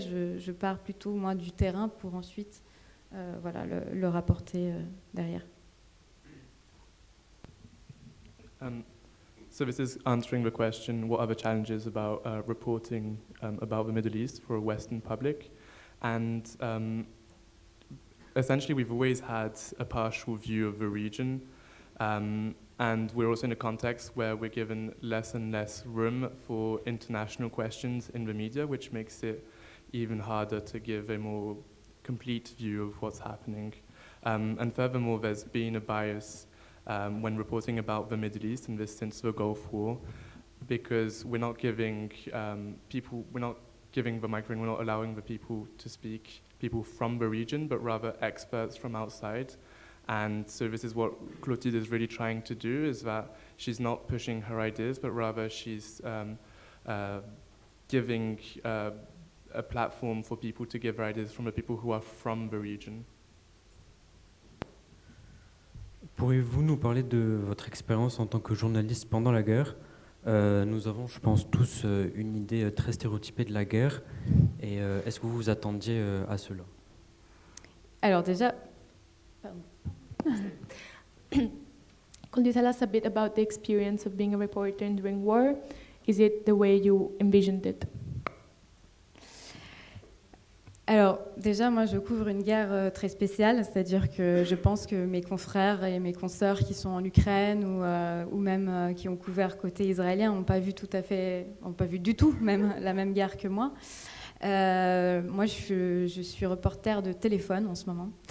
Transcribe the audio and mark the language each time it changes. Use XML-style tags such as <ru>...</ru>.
<fr>Je pars plutôt moi du terrain pour ensuite le rapporter derrière.</fr> <en>So this is answering the question, what are the challenges about reporting about the Middle East for a Western public? And essentially we've always had a partial view of the region. And we're also in a context where we're given less and less room for international questions in the media, which makes it even harder to give a more complete view of what's happening. And furthermore, there's been a bias when reporting about the Middle East, in this sense the Gulf War, because we're not giving we're not giving the microphone, we're not allowing the people to speak, people from the region, but rather experts from outside. And so this is what Clotilde is really trying to do, is that she's not pushing her ideas, but rather she's giving a platform for people to give their ideas from the people who are from the region.</en> <fr>Pourriez-vous nous parler de votre expérience en tant que journaliste pendant la guerre? Nous avons, je pense, tous une idée très stéréotypée de la guerre. Et est-ce que vous vous attendiez à cela? Alors déjà... Pardon.</fr> <en>Could you tell us a bit about the experience of being a reporter during war? Is it the way you envisioned it?</en> <fr>Alors déjà, moi je couvre une guerre très spéciale, c'est-à-dire que je pense que mes confrères et mes consoeurs qui sont en Ukraine ou même qui ont couvert côté israélien n'ont pas vu du tout même la même guerre que moi. Moi je suis reporter de téléphone en ce moment.</fr>